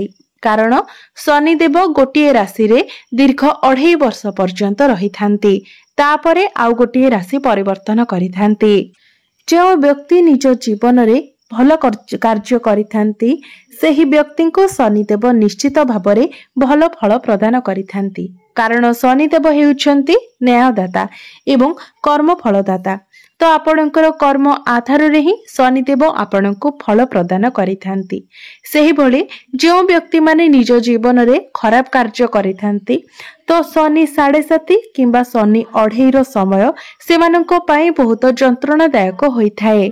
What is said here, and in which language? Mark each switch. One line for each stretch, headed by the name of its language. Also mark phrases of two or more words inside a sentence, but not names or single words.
Odia: କାରଣ ଶନିଦେବ ଗୋଟିଏ ରାଶି ରେ ଦୀର୍ଘ 2.5 ବର୍ଷ ପର୍ଯ୍ୟନ୍ତ ରହିଥାନ୍ତି। ତାପରେ ଆଉ ଗୋଟିଏ ରାଶି ପରିବର୍ତ୍ତନ କରିଥାନ୍ତି। ଯୋ ବ୍ୟକ୍ତି ନିଜ ଜୀବନ ରେ ଭଲ କାର୍ଯ୍ୟ କରିଥାନ୍ତି ସେହି ବ୍ୟକ୍ତି କୁ ଶନିଦେବ ନିଶ୍ଚିତ ଭାବରେ ଭଲ ଫଳ ପ୍ରଦାନ କରିଥାନ୍ତି। କାରଣ ଶନିଦେବ ହେଉଛନ୍ତି ନ୍ୟାୟଦାତା ଏବଂ କର୍ମ ଫଳଦାତା। ତ ଆପଣଙ୍କର କର୍ମ ଆଧାର ରେ ହିଁ ଶନିଦେବ ଆପଣଙ୍କୁ ଫଳ ପ୍ରଦାନ କରିଥାନ୍ତି। ସେହି ଭଳି ଯୋ ବ୍ୟକ୍ତି ମାନେ ନିଜ ଜୀବନ ରେ ଖରାପ କାର୍ଯ୍ୟ କରିଥାନ୍ତି ତ ଶନି 7.5 କିମ୍ବା ଶନି 2.5 ର ସମୟ ସେମାନଙ୍କ ପାଇଁ ବହୁତ ଯନ୍ତ୍ରଣାଦାୟକ ହୋଇଥାଏ।